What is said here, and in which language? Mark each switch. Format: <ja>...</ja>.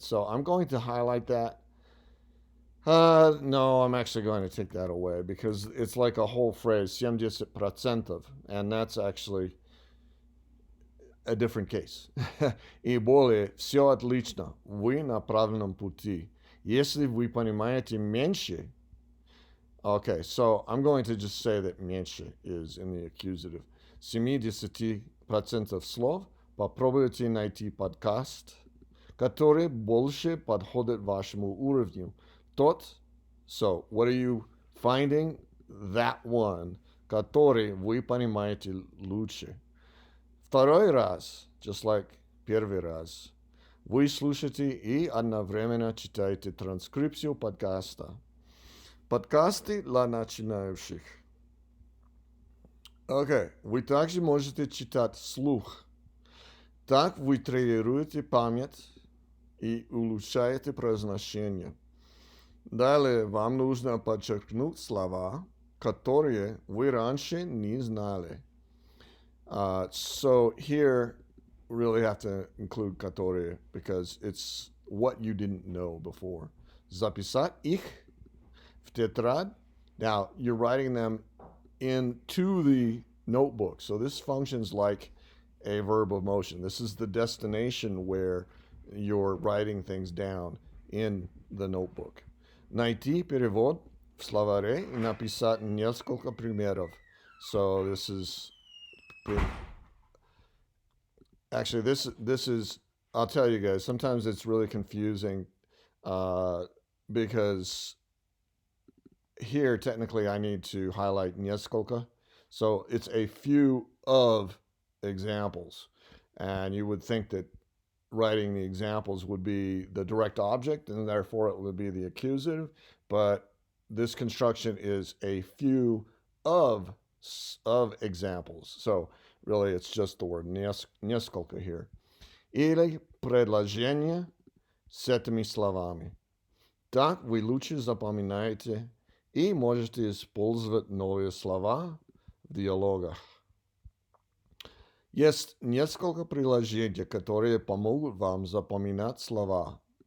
<en>So I'm going to highlight that. No, I'm actually going to take that away because it's like a whole phrase, 70%, and that's actually a different case.</en> <ru>И более, все отлично, вы на правильном пути. Если вы понимаете меньше,</ru> <en>okay, so I'm going to just say that меньше is in the accusative.</en> <ru>70% слов попробуйте найти подкаст, который больше подходит вашему уровню.</ru> <en>So what are you finding? That one,</en> <ru>который вы понимаете лучше. Второй раз,</ru> <en>just like</en> <ru>первый раз, вы слушаете и одновременно читаете транскрипцию подкаста. Подкасты для начинающих. Okay, вы также можете читать вслух. Так вы тренируете память и улучшаете произношение. Далее вам нужно подчеркнуть слова, которые вы раньше не знали.</ru> <en>So here, really have to include которые because it's what you didn't know before.</en> <ru>Записать их в тетрадь.</ru> <en>Now, you're writing them into the notebook. So this functions like a verb of motion. This is the destination where you're writing things down in the notebook. Найти перевод в словаре и написать несколько примеров. So this is actually this is I'll tell you guys, sometimes it's really confusing because here, technically, I need to highlight несколько. So it's a few of examples. And you would think that writing the examples would be the direct object, and therefore it would be the accusative. But this construction is a few of examples. So really, it's just the word несколько here.</en> <ru>Или предложение с этими словами. Так вы лучше запоминаете и можете использовать новые слова в диалогах. Есть несколько приложений, которые помогут вам запоминать слова.</ru>